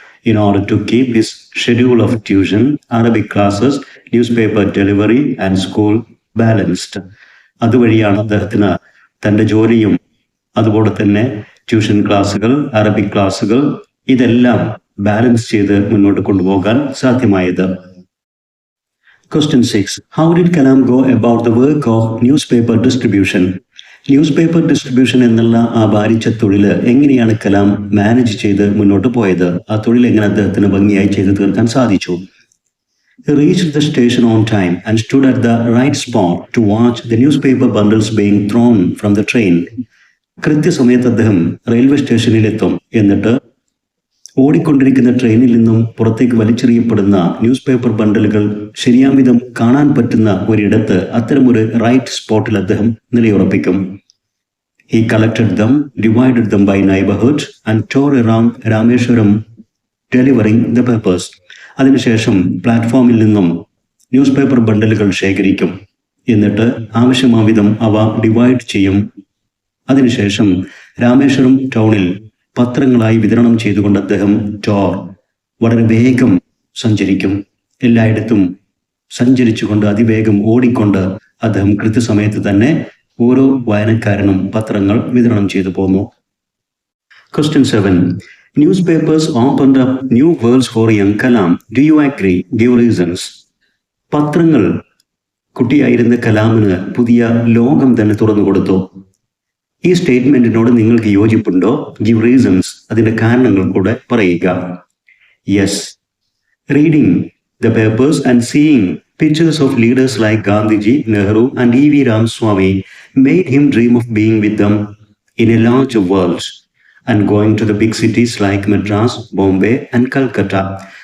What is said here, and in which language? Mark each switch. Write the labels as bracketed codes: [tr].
[en] In order to keep his schedule of tuition, Arabic classes, newspaper delivery and school balanced. [ml] അതുവഴിയാണ് അദ്ദേഹത്തിന് തൻ്റെ ജോലിയും അതുപോലെ തന്നെ ട്യൂഷൻ ക്ലാസ്സുകൾ, അറബിക് ക്ലാസ്സുകൾ, ഇതെല്ലാം ബാലൻസ് ചെയ്ത് മുന്നോട്ട് കൊണ്ടുപോകാൻ സാധ്യമായത്. [en] Question 6. How did Kalam go about the work of newspaper distribution? [ml] News paper distribution എന്നുള്ള ആ ഭാരിച്ച തൊഴിൽ എങ്ങനെയാണ് കലാം മാനേജ് ചെയ്ത് മുന്നോട്ട് പോയത്? ആ തൊഴിൽ എങ്ങനെ അദ്ദേഹത്തിന് ഭംഗിയായി ചെയ്തു തീർക്കാൻ സാധിച്ചു? [en] He reached the station on time and stood at the right spot to watch the newspaper bundles being thrown from the train. [ml] കൃത്യസമയത്ത് അദ്ദേഹം റെയിൽവേ സ്റ്റേഷനിലെത്തും. എന്നിട്ട് ഓടിക്കൊണ്ടിരിക്കുന്ന ട്രെയിനിൽ നിന്നും പുറത്തേക്ക് വലിച്ചെറിയപ്പെടുന്ന ന്യൂസ് പേപ്പർ ബണ്ടലുകൾ ശരിയാം വിധം കാണാൻ പറ്റുന്ന ഒരിടത്ത്, അത്തരമൊരു റൈറ്റ് സ്പോട്ടിൽ അദ്ദേഹം നിലയുറപ്പിക്കും. [en] He collected them, divided them by neighborhood and tore around Rameswaram delivering the papers. [ml] അതിനുശേഷം പ്ലാറ്റ്ഫോമിൽ നിന്നും ന്യൂസ് പേപ്പർ ബണ്ടലുകൾ ശേഖരിക്കും. എന്നിട്ട് ആവശ്യമാവിധം അവ ഡിവൈഡ് ചെയ്യും. അതിനുശേഷം രാമേശ്വരം ടൗണിൽ പത്രങ്ങളായി വിതരണം ചെയ്തുകൊണ്ട് അദ്ദേഹം വളരെ വേഗം സഞ്ചരിക്കും. എല്ലായിടത്തും സഞ്ചരിച്ചുകൊണ്ട് അതിവേഗം ഓടിക്കൊണ്ട് അദ്ദേഹം കൃത്യസമയത്ത് തന്നെ ഓരോ വായനക്കാരനും പത്രങ്ങൾ വിതരണം ചെയ്തു പോന്നു. [en] Question 7. Newspapers opened up new worlds for young Kalam. Do you agree? Give reasons. [ml] പത്രങ്ങൾ കുട്ടിയായിരുന്ന കലാമിന് പുതിയ ലോകം തന്നെ തുറന്നു കൊടുത്തു. ഈ സ്റ്റേറ്റ്മെന്റിനോട് നിങ്ങൾക്ക് യോജിപ്പുണ്ടോ? [en] Give reasons. [ml] അതിന്റെ കാരണങ്ങൾ കൂടെ പറയുക. Yes. [en] Reading the papers and seeing pictures of leaders like Gandhiji, Nehru and E.V. Ramaswamy made him dream of being with them in a larger world and going to the big cities like Madras, Bombay and Calcutta.